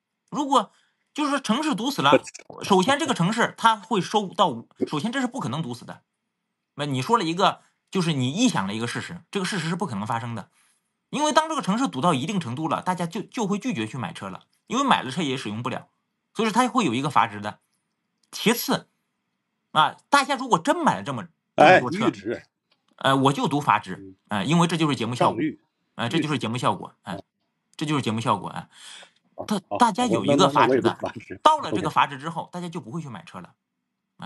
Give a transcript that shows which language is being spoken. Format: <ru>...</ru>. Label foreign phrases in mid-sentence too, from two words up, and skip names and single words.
<zh>如果就是说城市堵死了，首先这个城市它会收到，首先这是不可能堵死的。那你说了一个，就是你臆想了一个事实，这个事实是不可能发生的，因为当这个城市堵到一定程度了，大家就会拒绝去買車了，因為買了車也使用不了，所以說它會有一個閥值的。其次大家如果真買了這麼多車，我就讀閥值，因為這就是節目效果，這就是節目效果，這就是節目效果啊。大家有一個閥值的，到了這個閥值之後，大家就不會去買車了啊。</zh>